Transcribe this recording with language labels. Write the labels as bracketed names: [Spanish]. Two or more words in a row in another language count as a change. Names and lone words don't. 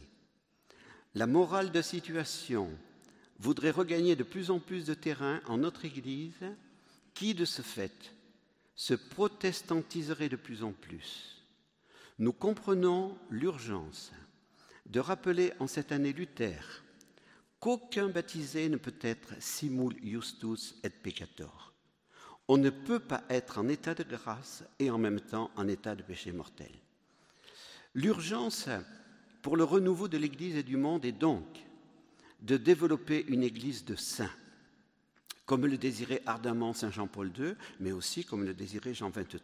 [French] La morale de situation voudrait regagner de plus en plus de terrain en notre Église, qui, de ce fait, se protestantiserait de plus en plus. Nous comprenons l'urgence de rappeler en cette année Luther qu'aucun baptisé ne peut être [Latin] simul justus et peccator. [French] On ne peut pas être en état de grâce et en même temps en état de péché mortel. L'urgence pour le renouveau de l'Église et du monde est donc de développer une Église de saints, comme le désirait ardemment Saint Jean-Paul II, mais aussi comme le désirait Jean XXIII.